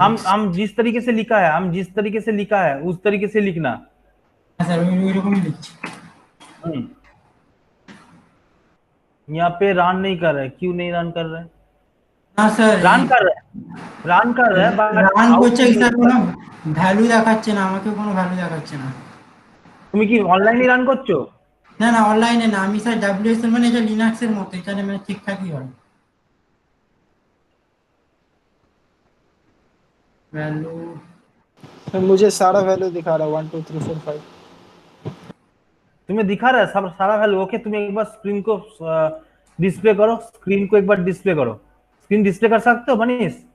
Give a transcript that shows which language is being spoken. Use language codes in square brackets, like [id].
[hi] हम जिस तरीके से लिखा है, हम जिस तरीके से लिखा है उस तरीके से लिखना। [bn] হ্যাঁ স্যার ওই রকমই লিখছি। [hi] यहाँ पे रन नहीं कर रहा है, क्यों नहीं रन कर रहा है? [bn] না স্যার [hi] रन कर रहा है, रन कर रहा है, but [bn] রান করছে [en] output [bn] স্যার, [hi] नहीं- [bn] কোনো ভ্যালু দেখাচ্ছে না, আমাকে কোনো ভ্যালু দেখাচ্ছে না। তুমি কি অনলাইনে রান করছো? না না অনলাইনে না, আমি স্যার ডাব্লিউএসএল মানে এটা লিনাক্সের মতো, এখানে মানে ঠিকঠাকই হয় ভ্যালু। [hi] सर मुझे सारा वैल्यू दिखा रहा है 1 2 3 4 5। तुम्हें दिखा रहा है सब सारा वैल्यू? ओके, तुम एक बार स्क्रीन को डिस्प्ले करो, स्क्रीन को एक बार डिस्प्ले करो, स्क्रीन डिस्प्ले कर सकते हो मनीष?